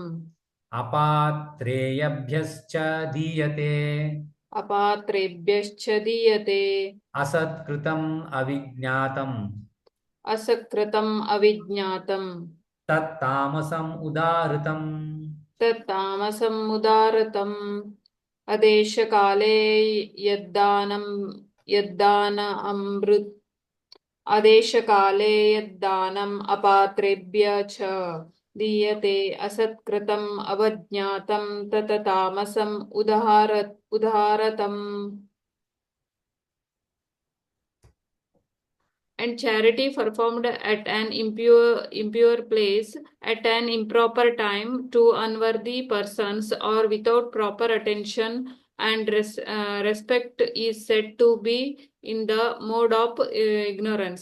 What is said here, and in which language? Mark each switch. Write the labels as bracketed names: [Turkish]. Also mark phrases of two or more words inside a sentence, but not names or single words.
[Sanskrit] అపాత్రేయభ్యశ్చ దీయతే అపాత్రేభ్యశ్చ దీయతే అసత్కృతం అవిజ్ఞాతం అసకృతం అవిజ్ఞాతం తత్తామసం ఉదాహృతం. తత్తామసం ఉదారతం अदेशकाले यद्दान अमृत अदेशकाले यद्दानम् अपात्रेभ्य च दीयते असत्कृतम् अवज्ञातं तत तामसम् उदारतम्. [English] And charity performed at an impure place, at an improper time, to unworthy persons, or without proper attention and respect is said to be in the mode of ignorance.